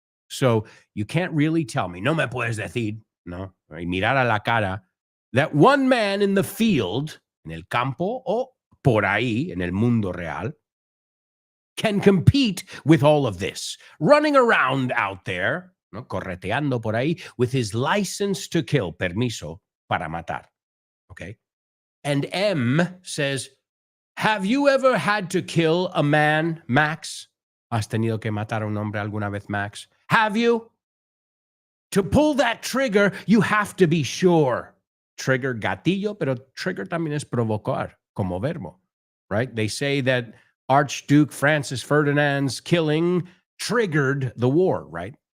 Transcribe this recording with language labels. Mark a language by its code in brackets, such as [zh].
[en] So you can't really tell me, [es] no me puedes decir, no, mirar a la cara, [en] that one man in the field, [es] en el campo, o por ahí, en el mundo real, [en] can compete with all of this, running around out there, no, [es] correteando por ahí, [en] with his license to kill, [es] permiso para matar. [en] Okay? And M says, have you ever had to kill a man, Max? [es] ¿Has tenido que matar a un hombre alguna vez, Max? [en] Have you? To pull that trigger, you have to be sure. [es] Trigger, gatillo, pero trigger también es provocar, como verbo, right? [en] They say that Archduke Francis Ferdinand's killing triggered the war, right?